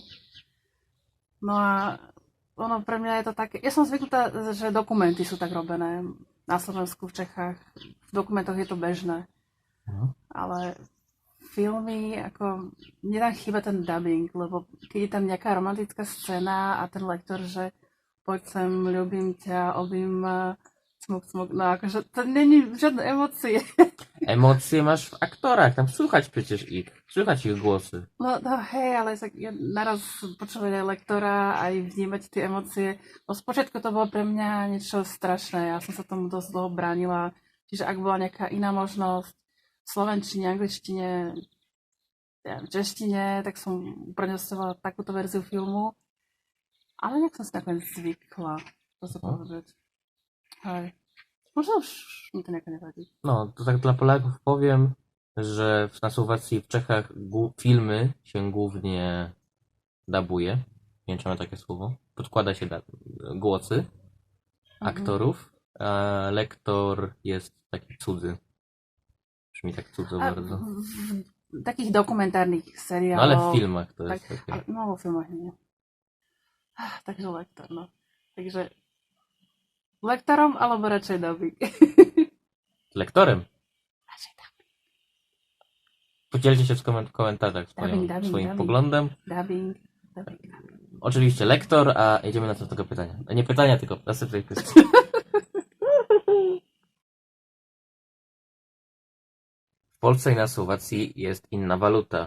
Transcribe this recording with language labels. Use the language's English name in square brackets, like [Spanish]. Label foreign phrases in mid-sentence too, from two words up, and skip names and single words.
[Slovak] No a ono pre mňa je to také, ja som zvyknutá, že dokumenty sú tak robené na Slovensku, v Čechách, v dokumentoch je to bežné. Ale filmy, ako, mne tam chýba ten dubbing, lebo keď je tam nejaká romantická scéna a ten lektor, že poď sem, ľúbim ťa, obím ma, smuk, no akože to není [Polish] żadne emocje. Emocje masz w aktorach, tam słychać przecież słychać ich głosy. [Slovak] No hej, ale ja naraz počúvať aj lektora, aj vnímať tie emócie. No spočiatku to bolo pre mňa niečo strašné, ja som sa tomu dosť dlho bránila. Čiže ak bola nejaká iná možnosť v slovenčine, angličtine, v češtine, tak som uprednostňovala takúto verziu filmu. Ale nejak som si nakoniec zvykla, to sa povedať. Hej. Možno už mi to nejako nevadí. [Polish] No, to tak dla Polaków powiem, że na Słowacji, w Czechach filmy się głównie dabuje. Nie wiem, czy mam takie słowo. Podkłada się głosy aktorów, a lektor jest taki cudzy. Brzmi tak cudzo bardzo. W takich [Slovak] dokumentárnych seriálov. [Polish] No ale w filmach to jest tak, takie. [Slovak] No, vo filmach nie. Takže lektor, no. Takže lektorom alebo radšej dubbing? [Polish] Lektorem? [Slovak] Radšej dubbing. [Polish] Podzielcie się w komentarzach Dubbing. swoim poglądem. Dubbing. Oczywiście lektor, a jedziemy na następnego pytania. Nie pytania, tylko następnej kwestii. W Polsce i na Słowacji jest inna waluta.